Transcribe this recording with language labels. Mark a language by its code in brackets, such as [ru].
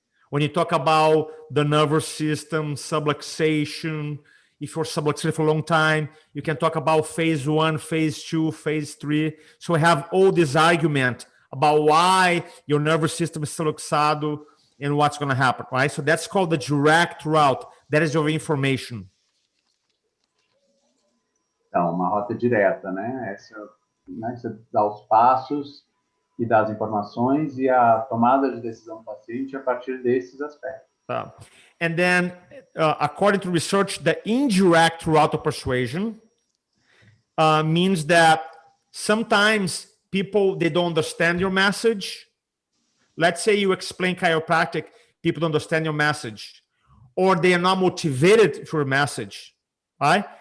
[en] When you talk about the nervous system, subluxation, if you're subluxated for a long time, you can talk about phase 1, phase 2, phase 3. So we have all this argument about why your nervous system is subluxado and what's going to happen, right? So that's called the direct route. That is your information. [pt] Então, uma rota direta, né? Você dá os passos e dá as informações e a tomada de decisão do paciente a partir desses aspectos. [en] And then, according to research, the indirect route of persuasion means that sometimes people, they don't understand your message. Let's say you explain chiropractic, people don't understand your message, or they are not motivated for your message, right?